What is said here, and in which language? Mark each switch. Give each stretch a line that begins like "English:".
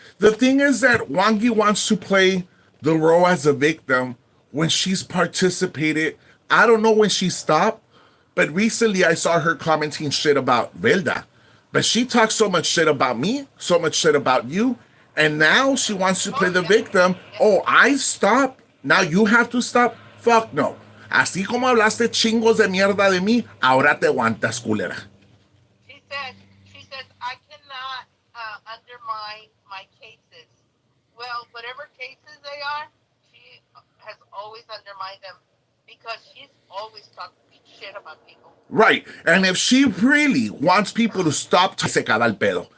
English: The thing is that Wangi wants to play the role as a victim when she's participated. I don't know when she stopped, but recently I saw her commenting shit about Velda. But she talks so much shit about me, so much shit about you, and now she wants to play the victim. Oh, I stopped. Now you have to stop. Fuck no.
Spanish: Así como hablaste chingos de mierda de mí, ahora te aguantas, culera.
English: She said, I cannot undermine my cases. Well, whatever cases they are, she has always undermined them because she's always talking shit about people. Right. And if she really wants people to stop,
Spanish: se caga el pedo.